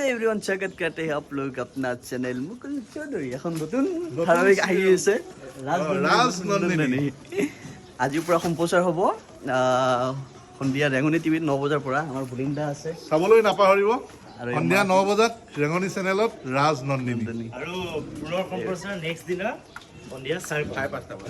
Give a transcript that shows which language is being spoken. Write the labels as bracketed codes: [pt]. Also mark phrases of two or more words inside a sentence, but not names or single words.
[hi] एवरीवन स्वागत करते हैं आप लोग अपना चैनल मुकुल चौधरी [as] এখন নতুন ধাৰাবাহিক আহি আছে ৰাজনন্দিনী আজিৰ পৰা সম্প্ৰচাৰ হ'ব সন্ধিয়া ৰেঙনি টিভিত 9 বজাৰ পৰা আমাৰ বুলিন্দা আছে চাবলৈ নাপাহৰিব সন্ধিয়া 9 বজাত ৰেঙনি চেনেলত ৰাজনন্দিনী আৰু পুনৰ সম্প্ৰচাৰ নেক্সট দিনা সন্ধিয়া 5:30 মানে